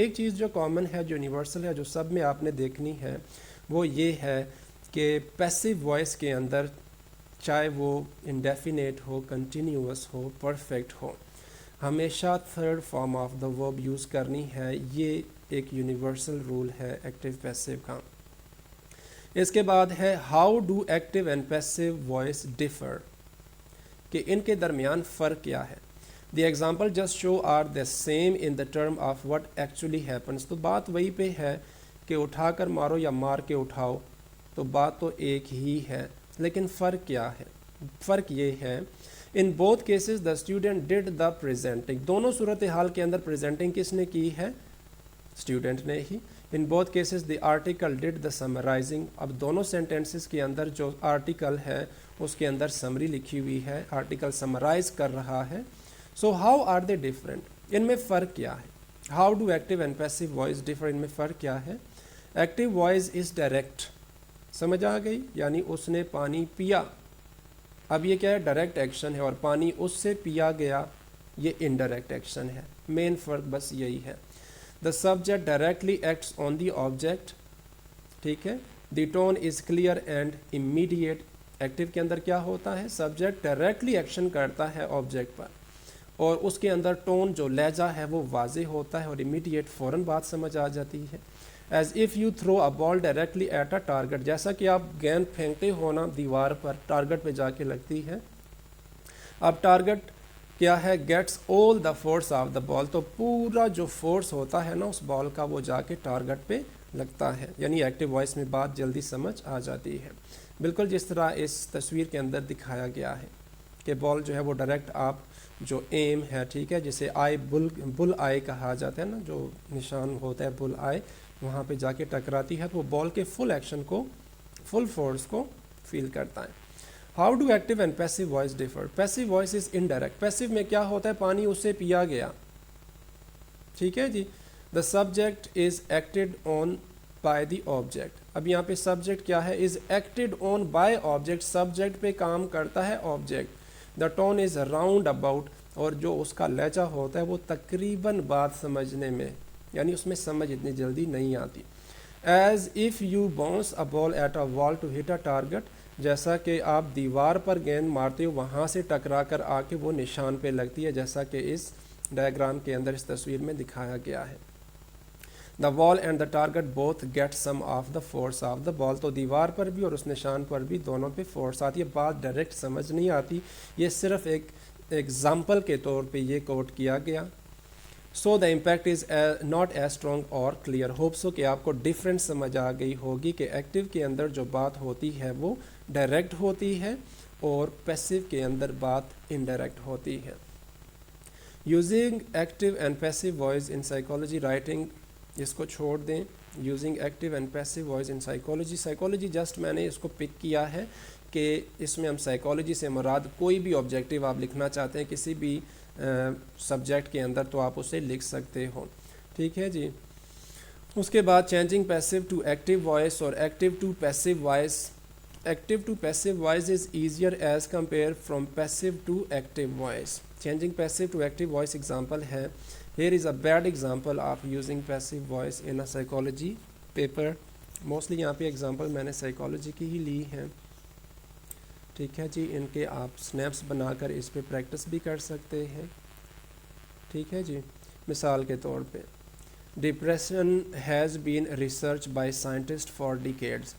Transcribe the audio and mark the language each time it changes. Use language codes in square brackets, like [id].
[ur] ایک چیز جو کامن ہے، جو یونیورسل ہے، جو سب میں آپ نے دیکھنی ہے، وہ یہ ہے کہ پیسو وائس کے اندر چاہے وہ انڈیفینیٹ ہو، کنٹینیوس ہو، پرفیکٹ ہو، ہمیشہ تھرڈ فارم آف دا ورب یوز کرنی ہے. یہ ایک یونیورسل رول ہے ایکٹیو پیسو کا. اس کے بعد ہے [en] how do active and passive voice differ, [ur] کہ ان کے درمیان فرق کیا ہے. [en] The example just show are the same in the term of what actually happens. [ur] تو بات وہی پہ ہے کہ اٹھا کر مارو یا مار کے اٹھاؤ، تو بات تو ایک ہی ہے، لیکن فرق کیا ہے؟ فرق یہ ہے [en] In both cases the student did the presenting. [ur] دونوں صورتحال کے اندر پریزنٹنگ کس نے کی ہے؟ اسٹوڈنٹ نے ہی. [en] In both cases the article did the summarising. [ur] اب دونوں سینٹینسز کے اندر جو آرٹیکل ہے اس کے اندر سمری لکھی ہوئی ہے، آرٹیکل سمرائز کر رہا ہے. [en] So how are they different? [ur] ان میں فرق کیا ہے؟ [en] How do active and passive voice differ? [ur] ان میں فرق کیا ہے؟ [en] active voice is direct, [ur] سمجھ آ گئی، یعنی اس نے پانی پیا. اب یہ کیا ہے؟ ڈائریکٹ ایکشن ہے، اور پانی اس سے پیا گیا یہ انڈائریکٹ ایکشن ہے. مین فرق بس یہی ہے. [en] the subject directly acts on the object, [ur] ٹھیک ہے. [en] The tone is clear and immediate. [ur] Active کے اندر کیا ہوتا ہے؟ سبجیکٹ ڈائریکٹلی ایکشن کرتا ہے آبجیکٹ پر، اور اس کے اندر ٹون جو لہجہ ہے وہ واضح ہوتا ہے، اور امیڈیٹ فوراً بات سمجھ آ جاتی ہے. [en] As if you threw a ball directly at a target. [ur] جیسا کہ آپ گیند پھینکتے ہو نا دیوار پر، ٹارگیٹ پہ جا کے لگتی ہے. اب ٹارگیٹ کیا ہے؟ [en] Gets all the force of the ball. [ur] تو پورا جو فورس ہوتا ہے نا اس بال کا وہ جا کے ٹارگیٹ پہ لگتا ہے. یعنی ایکٹیو وائس میں بات جلدی سمجھ آ جاتی ہے، بالکل جس طرح اس تصویر کے اندر دکھایا گیا ہے کہ بال جو ہے وہ ڈائریکٹ آپ جو ایم ہے، ٹھیک ہے، جسے آئی بل آئی کہا جاتا ہے نا، جو نشان ہوتا ہے بل آئی، وہاں پہ جا کے ٹکراتی ہے تو وہ بال کے فل ایکشن کو، فل فورس کو فیل کرتا ہے. [en] How do active and passive voice differ? Passive voice is indirect. [ur] Passive میں کیا ہوتا ہے؟ پانی اس سے پیا گیا، ٹھیک ہے جی. [en] The subject is acted on by the object. [ur] اب یہاں پہ سبجیکٹ کیا ہے؟ [en] Is acted on by object. [ur] Subject پہ کام کرتا ہے object. [en] the tone is round about, [ur] اور جو اس کا لہجہ ہوتا ہے وہ تقریباً بات سمجھنے میں، یعنی اس میں سمجھ اتنی جلدی نہیں آتی. [en] As if you bounce a ball at a wall to hit a target. [ur] جیسا کہ آپ دیوار پر گیند مارتے ہو، وہاں سے ٹکرا کر آ کے وہ نشان پہ لگتی ہے، جیسا کہ اس ڈائیگرام کے اندر اس تصویر میں دکھایا گیا ہے. [en] The wall and the target both get some of the force of the ball. [ur] تو دیوار پر بھی اور اس نشان پر بھی دونوں پہ فورس آتی ہے. بات ڈائریکٹ سمجھ نہیں آتی، یہ صرف ایک ایگزامپل کے طور پہ یہ کوٹ کیا گیا. [en] So the impact is not as strong اور clear. [ur] ہوپ سو کہ آپ کو ڈفرینس سمجھ آ گئی ہوگی کہ ایکٹیو کے اندر جو بات ہوتی ہے وہ ڈائریکٹ ہوتی ہے، اور پیسو کے اندر بات انڈائریکٹ ہوتی ہے. [en] using active and passive voice in psychology writing, [ur] اس کو چھوڑ دیں. Using active and passive voice in psychology just میں نے اس کو پک کیا ہے کہ اس میں ہم سائیکالوجی سے مراد کوئی بھی آبجیکٹیو آپ لکھنا چاہتے ہیں کسی بھی سبجیکٹ کے اندر تو آپ اسے لکھ سکتے ہو. ٹھیک ہے جی. اس کے بعد [en] changing passive to active voice [ur] اور [en] Active to passive voice. Active to passive voice is easier as compare from passive to active voice. Changing passive to active voice example ہے. Here is a bad example of using passive voice in a psychology paper. [ur] Mostly یہاں پہ example میں نے psychology کی ہی لی ہیں. ٹھیک ہے جی. ان کے آپ سنیپس بنا کر اس پہ پریکٹس بھی کر سکتے ہیں. ٹھیک ہے جی. مثال کے طور پہ [en] Depression has been research by scientist for decades.